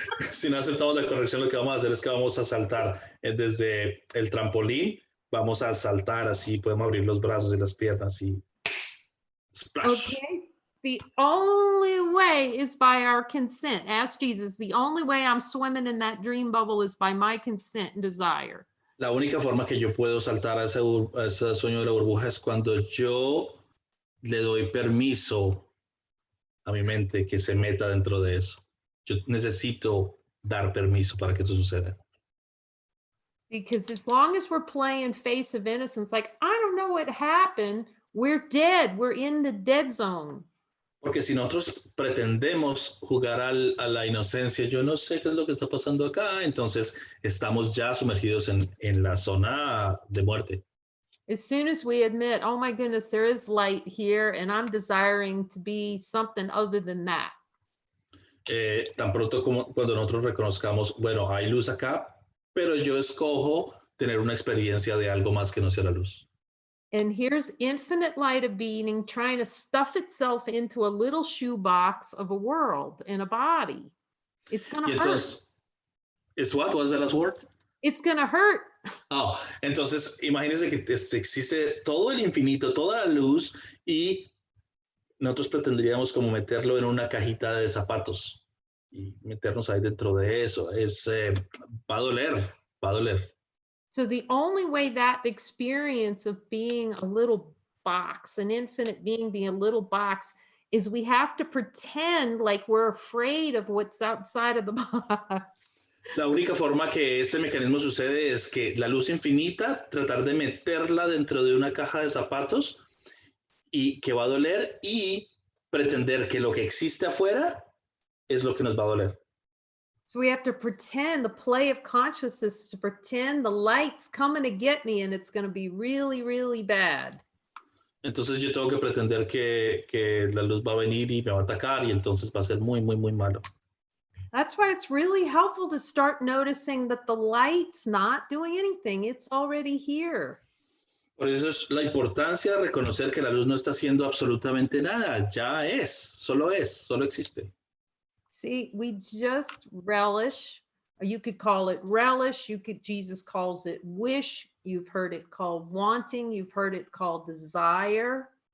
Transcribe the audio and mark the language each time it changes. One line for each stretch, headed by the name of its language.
Spanish: Si no aceptamos la corrección, lo que vamos a hacer es que vamos a saltar desde el trampolín, vamos a saltar así, podemos abrir los brazos y las piernas y splash.
English: Okay, the only way is by our consent. Ask Jesus, the only way I'm swimming in that dream bubble is by my consent and desire.
Spanish: La única forma que yo puedo saltar a ese sueño de la burbuja es cuando yo le doy permiso a mi mente que se meta dentro de eso. Yo necesito dar permiso para que eso suceda.
English: Because as long as we're playing face of innocence, like, I don't know what happened, we're dead. We're in the dead zone.
Spanish: Porque si nosotros pretendemos jugar a la inocencia, yo no sé qué es lo que está pasando acá, entonces estamos ya sumergidos en la zona de muerte.
English: As soon as we admit, oh my goodness, there is light here and I'm desiring to be something other than that.
Spanish: Tan pronto como cuando nosotros reconozcamos, bueno, hay luz acá, pero yo escojo tener una experiencia de algo más que no sea la luz.
English: And here's infinite light of being trying to stuff itself into a little shoebox of a world and a body. It's going to hurt.
Spanish: Entonces, ¿es
English: what? What's the last word? It's going to hurt.
Spanish: Oh, entonces imagínense que existe todo el infinito, toda la luz y nosotros pretendríamos como meterlo en una cajita de zapatos y meternos ahí dentro de eso. Va a doler, va a doler.
English: So the only way that experience of being a little box, an infinite being a little box, is we have to pretend like we're afraid of what's outside of the box.
Spanish: La única forma que este mecanismo sucede es que la luz infinita, tratar de meterla dentro de una caja de zapatos y que va a doler y pretender que lo que existe afuera es lo que nos va a doler.
English: So we have to pretend, the play of consciousness, to pretend the light's coming to get me and it's going to be really, really bad.
Spanish: Entonces yo tengo que pretender que la luz va a venir y me va a atacar y entonces va a ser muy, muy, muy malo.
English: That's why it's really helpful to start noticing that the light's not doing anything. It's already here.
Spanish: Por eso es la importancia de reconocer que la luz no está haciendo absolutamente nada. Ya solo existe.
English: See, we just relish, or you could call it relish, Jesus calls it wish, you've heard it called wanting, you've heard it called desire.